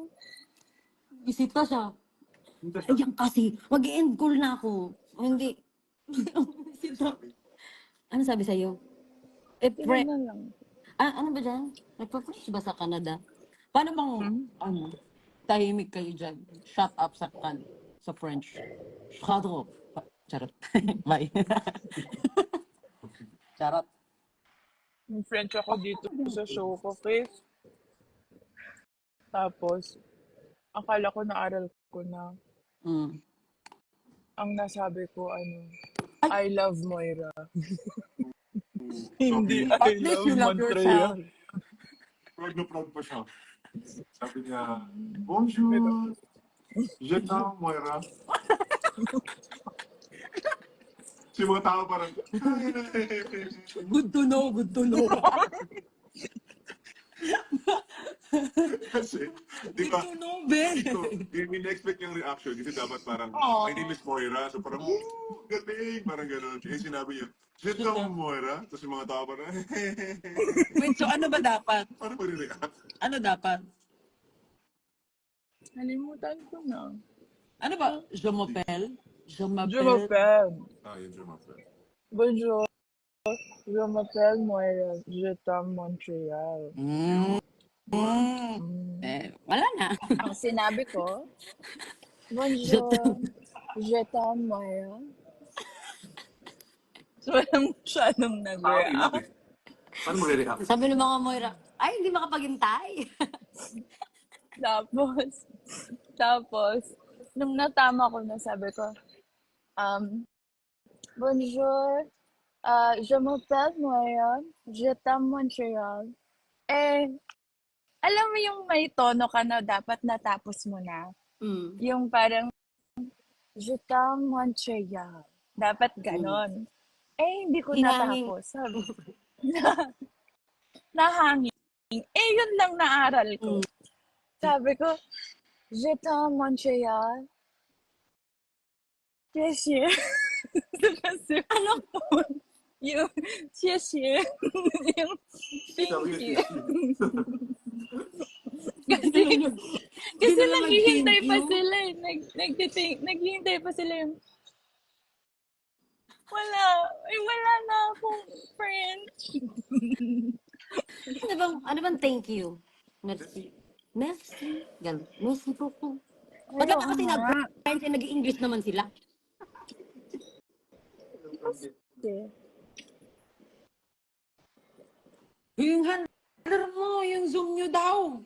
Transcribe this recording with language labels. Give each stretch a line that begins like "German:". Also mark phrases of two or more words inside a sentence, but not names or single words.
Filipino: Isita siya. Ayan kasi, mag-end call na ako. Hindi. Isita. Ano sabi sa'yo? Yun na lang. Ano ba dyan? Nagpa-French ba sa Canada? Paano bang, tahimik kayo dyan?
English: Shut up sa French. Shut up.
Filipino: Charot. Bye. Charot. May French ako dito sa show ko, Chris. Tapos, akala ko naaral ko na. Mm. Ang nasabi ko,
English: I love Moira.
Filipino: Hindi, At
English: I least love you love Montreal. yourself.
Filipino: Proud na proud pa siya. Sabi niya,
French: bonjour, je t'aime, Moira.
Filipino: Si mga tao parang,
English: Good to know, good to know.
Filipino: kasi, di
English: Good
Filipino: ba,
English: to know, Ben.
Filipino: hindi na-expect yung reaction kasi dapat parang, Aww.
English: my name is Moira.
Filipino: So parang, galing, parang gano'n. Eh, sinabi niya,
French: je t'aime, Moira.
Filipino: Tapos yung mga tao parang, Wait, so ano ba dapat? parang mag-react. Ano dapat? Nalimutan ko na. Ano ba?
French: Je m'appelle? Je Je m'appelle? m'appelle. Yun, je m'appelle. Bonjour. Je m'appelle Moira. Je t'aime Montreal.
Filipino: Wala na. Ang sinabi ko,
French: Je bonjour, je t'aime, Moira.
Filipino: So, walang masyadong nag-react. Paano mag-react? Sabi ng mga Moira, ay, hindi makapaghintay. Tapos, nung natama ko na, sabi ko,
French: bonjour, je m'appelle Moira, je t'aime Montreal.
Filipino: Alam mo yung may tono ka na dapat natapos mo na. Yung parang,
French: je t'aime Montreal.
Filipino: Dapat ganon. Hindi ko Hinangin. natapos. Sabi, nahangin. Yun lang naaral ko. Sabi ko,
French: je t'aime Montreal.
Filipino: Xie Kasi, yung, xie yung,
English: thank you.
Filipino: Kasi naghihintay pa sila eh. Naghihintay pa sila yung, wala na akong French. Ano bang
English: thank you?
French: Merci. Merci. Ganun. Merci beaucoup.
Filipino: Ba't lang kasi nag-French and nag-English naman sila? Yung handler mo, yung Zoom nyo daw.